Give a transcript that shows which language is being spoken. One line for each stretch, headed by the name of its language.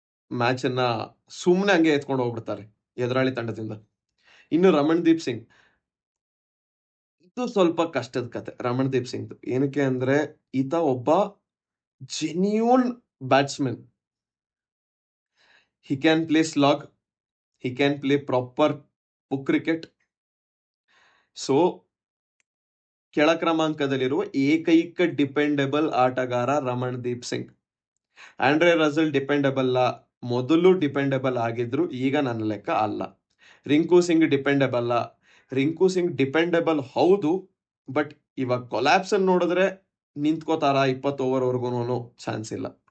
Kannada: Match ಅನ್ನ ಸುಮ್ನೆ ಹಂಗೆ ಎತ್ಕೊಂಡು ಹೋಗ್ಬಿಡ್ತಾರೆ ಎದುರಾಳಿ ತಂಡದಿಂದ. ಇನ್ನು ರಮಣ್ದೀಪ್ ಸಿಂಗ್, ಇದು ಸ್ವಲ್ಪ ಕಷ್ಟದ ಕತೆ ರಮಣ್ದೀಪ್ ಸಿಂಗ್. ಏನಕ್ಕೆ ಅಂದ್ರೆ, ಈತ ಒಬ್ಬ genuine batsman.
English: he can play slog, he can play proper book cricket.
Kannada: So ಕೆಳ ಕ್ರಮಾಂಕದಲ್ಲಿರುವ ಏಕೈಕ ಡಿಪೆಂಡೆಬಲ್ ಆಟಗಾರ Ramandeep Singh. Andre Russell dependable ಮೊದಲು ಡಿಪೆಂಡೆಬಲ್ ಆಗಿದ್ರು, ಈಗ ನನ್ನ ಲೆಕ್ಕ ಅಲ್ಲ. ರಿಂಕು ಸಿಂಗ್ ಡಿಪೆಂಡೆಬಲ್, ರಿಂಕು ಸಿಂಗ್ ಡಿಪೆಂಡೆಬಲ್ ಹೌದು, ಬಟ್ ಇವಾಗ ಕೊಲಾಪ್ಸ್ ಅನ್ನು ನೋಡಿದ್ರೆ ನಿಂತ್ಕೋತಾರ 20 ಓವರ್ ವರ್ಗು ಚಾನ್ಸ್ ಇಲ್ಲ.